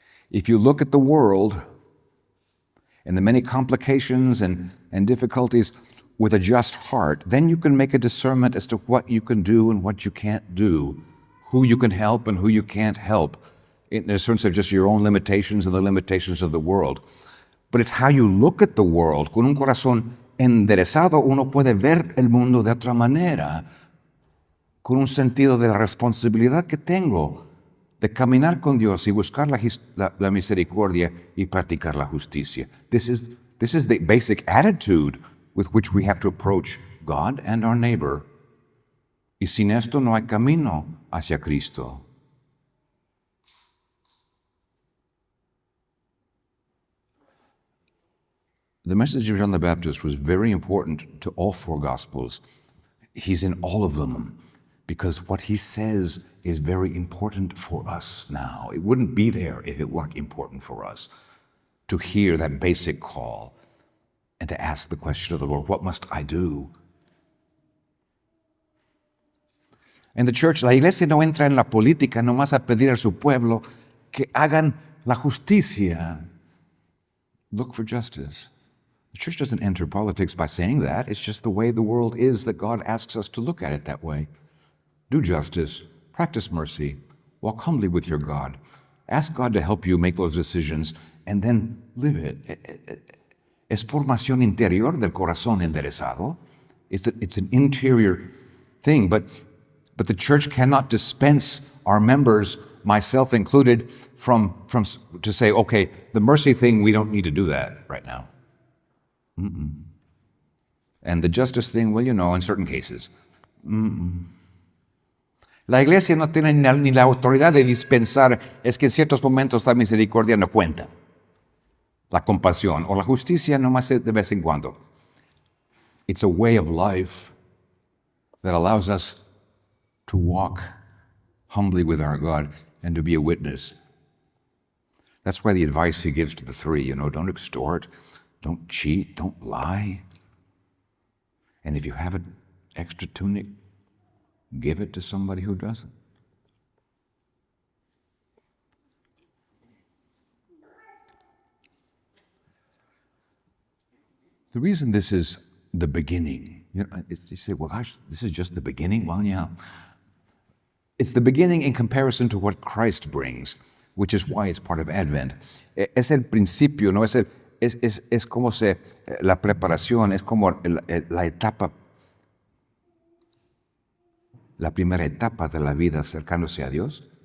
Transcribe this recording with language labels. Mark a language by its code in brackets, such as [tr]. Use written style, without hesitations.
[en] If you look at the world and the many complications and difficulties with a just heart, then you can make a discernment as to what you can do and what you can't do, who you can help and who you can't help, in a sense of just your own limitations and the limitations of the world. But it's how you look at the world. [es] Con un corazón enderezado, uno puede ver el mundo de otra manera, con un sentido de la responsabilidad que tengo de caminar con Dios y buscar la misericordia y practicar la justicia. [en] This is the basic attitude with which we have to approach God and our neighbor. [es] Y sin esto no hay camino hacia Cristo. [en] The message of John the Baptist was very important to all four Gospels. He's in all of them because what he says is very important for us now. It wouldn't be there if it weren't important for us to hear that basic call and to ask the question of the Lord, what must I do? And the church, [es] la iglesia no entra en la política nomás a pedir a su pueblo que hagan la justicia. [en] Look for justice. The church doesn't enter politics by saying that. It's just the way the world is that God asks us to look at it that way. Do justice, practice mercy, walk humbly with your God. Ask God to help you make those decisions and then live it. [es] Es formación interior del corazón enderezado. [en] It's an interior thing, but the church cannot dispense our members, myself included, from to say, okay, the mercy thing, we don't need to do that right now. And the justice thing, well, in certain cases. [es] La iglesia no tiene ni la autoridad de dispensar, es que en ciertos momentos la misericordia no cuenta. La compasión o la justicia nomás de vez en cuando. [en] It's a way of life that allows us to walk humbly with our God and to be a witness. That's why the advice he gives to the three, don't extort, don't cheat, don't lie. And if you have an extra tunic, give it to somebody who doesn't. The reason this is the beginning, you say, well, gosh, this is just the beginning? Well, yeah. It's the beginning in comparison to what Christ brings, which is why it's part of Advent. [es] Es el principio, ¿no? Es como la preparación, es como la etapa, la primera etapa de la vida acercándose a Dios.